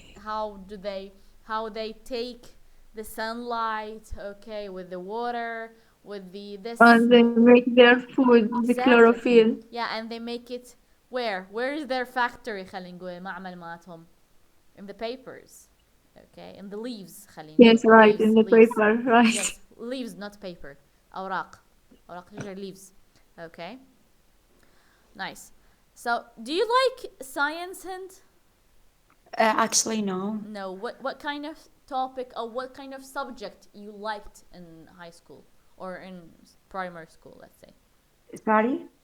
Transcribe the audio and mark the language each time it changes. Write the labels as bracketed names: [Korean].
[English] How they take the sunlight, okay, with the water, with the this. And they make their food with the Exactly. chlorophyll. Yeah, and they make it where? Where is their factory [Arabic] خلينا نقول معمل مالتهم? [English] In the papers. Okay, in the leaves [Arabic] خلينا نقول. [English] Yes, right, in the leaves. paper, right. Yes, leaves, not paper. [Arabic] أوراق شجر leaves. [English] Okay. Nice. So, do you like science, Hind? actually no. No. What kind of topic or what kind of subject you liked in high school or in primary school, let's say? Sorry,